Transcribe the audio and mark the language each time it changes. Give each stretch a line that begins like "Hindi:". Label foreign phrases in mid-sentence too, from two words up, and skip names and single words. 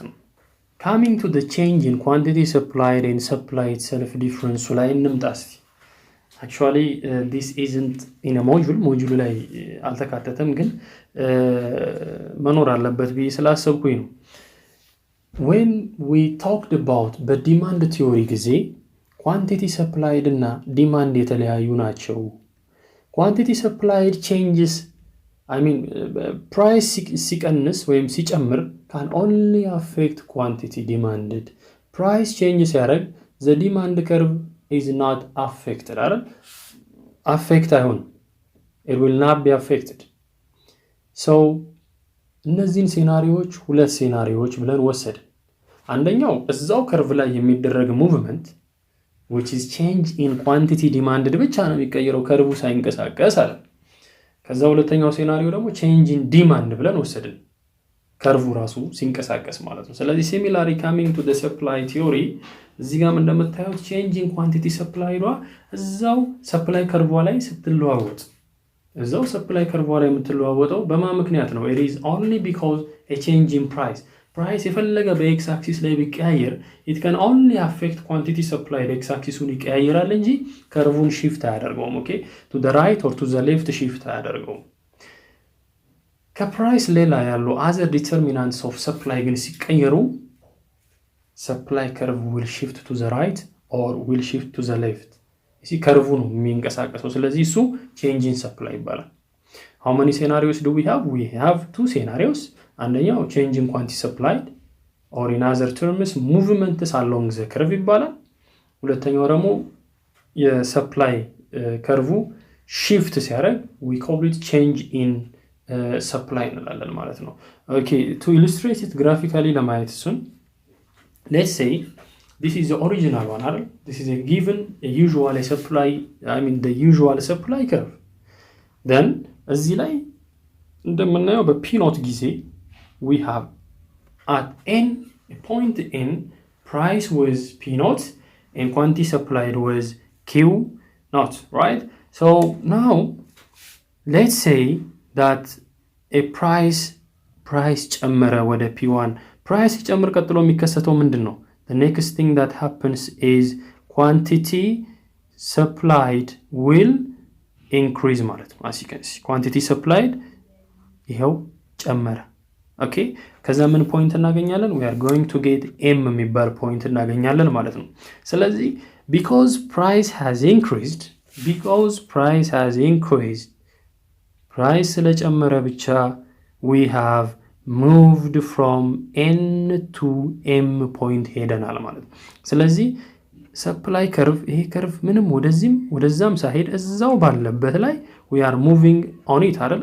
English: ነው። Coming to the change in quantity supplied and supply itself difference ላይ
Amharic: እንምጣ እስቲ።
English: Actually this isn't in a module
Amharic: ላይ አልተካተተም ግን መኖር አለበት ብዬ ስላሰብኩኝ ነው።
English: When we talked about the demand theory ጊዜ quantity supplied እና demand
Amharic: የተለያዩ ናቸው።
English: quantity supplied changes price
Amharic: ሲቀንስ ወይም ሲጨምር
English: can only affect quantity demanded. price changes ሲያደርግ the demand curve is not affected አይደል?
Amharic: affect አይሆንም.
English: it will not be affected.
Amharic: so እነዚህን ሴናሪዎች ሁለት ሴናሪዎች ብለን ወሰድን። አንደኛው እዛው ከርቭ ላይ የሚደረግ ሙቭመንት which is change
English: in quantity demanded
Amharic: ብቻ ነው የሚቀየረው ከርቡ ሳይንቀሳቀስ አለ። ከዛ ሁለተኛው ሴናሪዮ ደግሞ
English: change in demand
Amharic: ብለን ወሰድን ከርቡ ራሱ ሲንቀሳቀስ ማለት ነው። ስለዚህ
English: similarly coming to the supply theory
Amharic: እዚህ ጋር እንደምታዩት
English: change in quantity supply
Amharic: እዛው supply ከርቧ ላይ ስትለዋወጥ እዛው supply ከርቧ ላይ የምትለዋወጠው በማን ምክንያት ነው?
English: it is only because a change in price
Amharic: የፈለገ በኤክስ አክሲስ ላይ ቢቀያየር
English: it can only affect quantity supply
Amharic: በኤክስ አክሲሱን ይቀያየራል እንጂ ከርቡን
English: shift
Amharic: አያደርገውም። ኦኬ
English: to the right or to the left shift አያደርገውም።
Amharic: ከፕራይስ ሌላ ያሉ
English: other determinants of supply
Amharic: ግን ሲቀየሩ
English: supply curve will shift to the right or will shift to the left
Amharic: እሺ ከርቡ ነው የሚንቀሳቀሰው። ስለዚህ እሱ
English: change in supply ይባላል። how many scenarios do we have two scenarios. አንደኛው change in quantity supplied or in other terms movements along the curve
Amharic: ይባላል። ሁለተኛው ደግሞ የሰፕላይ ከርቡ
English: shift ሲያደርግ we call it change in supply
Amharic: እንላለን ማለት ነው።
English: okay to illustrate it graphically
Amharic: ለማየት እሱን
English: let's say this is the original one አይደል? this is a given a usual supply the usual supply curve. then
Amharic: እዚህ ላይ እንደምናየው በፒኖት ጊዜ
English: we have at n a point n price was p naught and quantity supplied was q naught, right? so now let's say that a price
Amharic: ጨመረ ወደ
English: p1 price
Amharic: ጨመረ ቀጥሎ የሚከሰተው ምንድነው?
English: the next thing that happens is quantity supplied will increase
Amharic: ማለት ነው።
English: as you can see quantity supplied
Amharic: ይሄው ጨመረ። ኦኬ ከዛ ምን ፖይንት እናገኛለን?
English: we are going to get m
Amharic: የሚባል ፖይንት እናገኛለን ማለት ነው። ስለዚህ
English: because price has increased price
Amharic: ስለጨመረ ብቻ
English: we have moved from n to m point
Amharic: ሄደናል ማለት ነው። ስለዚህ
English: supply curve ይሄ curve
Amharic: ምንም ወደዛም ሳይሄድ እዛው ባለበት ላይ
English: we are moving on it አይደል?